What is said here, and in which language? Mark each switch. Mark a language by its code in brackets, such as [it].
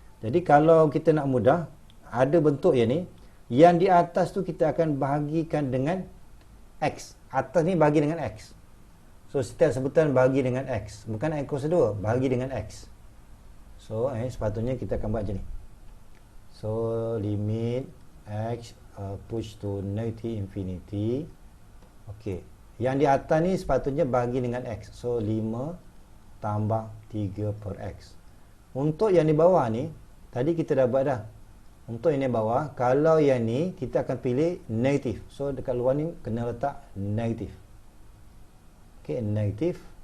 [ms] Jadi kalau kita nak mudah, ada bentuk yang ni, yang di atas tu kita akan bahagikan dengan x. Atas ni bagi dengan x. So setiap sebutan bagi dengan x. Bukan x kuasa 2, bagi dengan x. So sepatutnya kita akan buat macam ni. [en] So limit x push to negative infinity. [ms] Okey. Yang di atas ni sepatutnya bagi dengan x. So 5 tambah 3 per x. Untuk yang di bawah ni, tadi kita dah buat dah. Untuk yang di bawah, kalau yang ni kita akan pilih negatif. So dekat luar ni kena letak negatif. Okey, negatif.